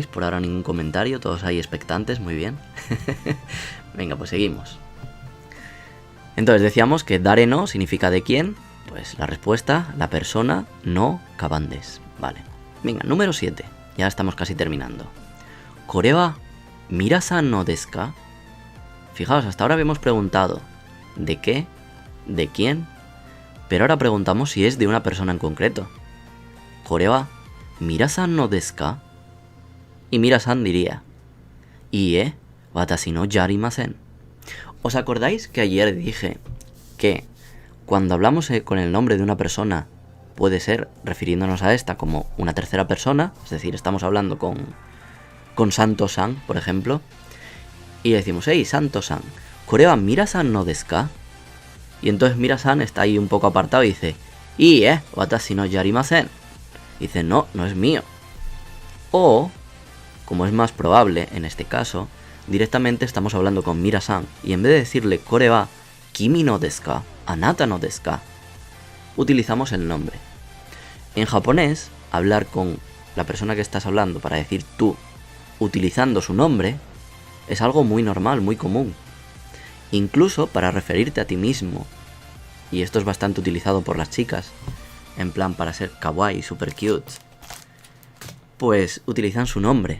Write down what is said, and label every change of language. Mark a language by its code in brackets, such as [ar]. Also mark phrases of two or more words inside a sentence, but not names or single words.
[es] Por ahora ningún comentario, todos ahí expectantes, muy bien. Venga, pues seguimos. Entonces decíamos que dare no significa de quién. Pues la respuesta, la persona, no cabandes. Vale. Venga, número 7. Ya estamos casi terminando. [ja] これはミラさんのですか? [es] Fijaos, hasta ahora habíamos preguntado ¿de qué? ¿De quién? Pero ahora preguntamos si es de una persona en concreto. [ja] これはミラさんのですか? [es] Y mirasan diría [ja] いいえ、わたしのやりません. [es] ¿Os acordáis que ayer dije que cuando hablamos con el nombre de una persona puede ser refiriéndonos a esta como una tercera persona? Es decir, estamos hablando con Santo-san, por ejemplo, y decimos, hey, [ja] サントさん、これはミラさんのですか? [es] Y entonces mirasan está ahí un poco apartado y dice, [ja] いいえ、わたしのやりません. [es] Dice, no es mío. O, como es más probable en este caso, directamente estamos hablando con Mira-san y en vez de decirle [ja] これはきみのですか、あなたのですか, [es] anata no desu ka, utilizamos el nombre. En japonés, hablar con la persona que estás hablando para decir tú, utilizando su nombre, es algo muy normal, muy común. Incluso para referirte a ti mismo, y esto es bastante utilizado por las chicas, en plan para ser kawaii, [en] super cute, [es] pues utilizan su nombre.